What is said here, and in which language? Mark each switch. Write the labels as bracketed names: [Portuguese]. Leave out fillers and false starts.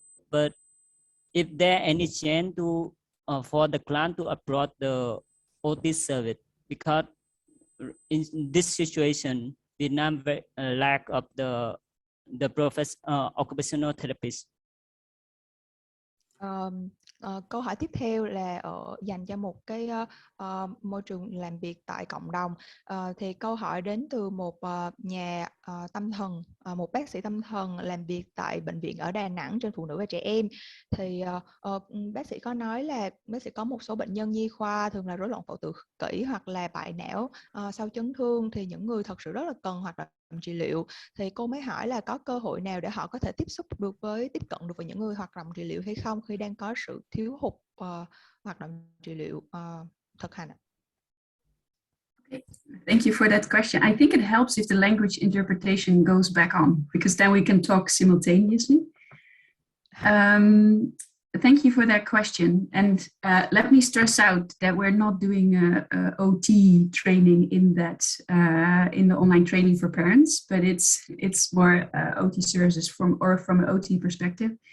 [English] But if there any chance to for the client to approach the OT service, because in this situation, Vietnam lack of the occupational therapist. [Vietnamese] Câu hỏi tiếp theo là dành cho một cái môi trường làm việc tại cộng đồng. Thì câu hỏi đến từ một nhà tâm thần, một bác sĩ tâm thần làm việc tại bệnh viện ở Đà Nẵng trên phụ nữ và trẻ em. Thì bác sĩ có nói là bác sĩ có một số bệnh nhân nhi khoa thường là rối loạn phổ tự kỷ hoặc là bại não sau chấn thương, thì những người thật sự rất là cần hoạt động trị liệu. Thì cô mới hỏi là có cơ hội nào để họ có thể tiếp cận được với những người hoạt động trị liệu hay không khi đang có sự thiếu hụt hoạt động trị liệu thực hành ạ? [English] Okay. Thank you for that question. I think it helps if the language interpretation goes back on, because then we can talk simultaneously. Thank you for that question. And let me stress out that we're not doing a OT training in that in the online training for parents, but it's more OT services from an OT perspective.